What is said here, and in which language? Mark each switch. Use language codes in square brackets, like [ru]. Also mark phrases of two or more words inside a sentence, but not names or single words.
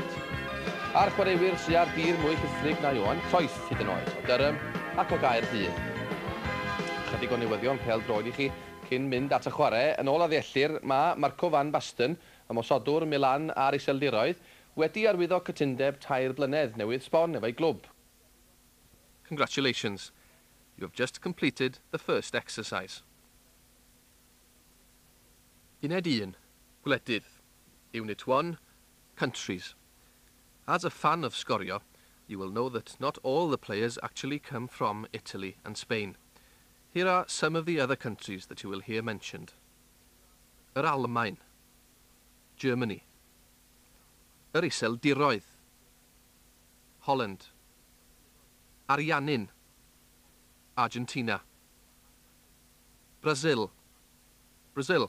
[cy] A'r chwaraewyr sy'n ar dir mwy chythrig na Johan Cruyff hyd yn oed, o Durham ac o Gaerdydd. Chydig o newyddion pêl-droed I chi cyn mynd at y chwarae. Yn ôl a ddeallir, mae Marco van Basten, ymosodwr Milan a'r iseldiroedd, wedi arwyddo cytundeb 3 blynedd newydd sbon efo'i glwb. [en] Congratulations. You have just completed the first exercise. [cy] Uned 1. Gwledydd. [en] Unit 1. Countries. As a fan of Sgorio, you will know that not all the players actually come from Italy and Spain. Here are some of the other countries that you will hear mentioned. [cy] Yr Almaen, Germany. Yr Iseldiroedd, [en] Holland. [cy] Ariannin, Argentina. Brazil, Brazil.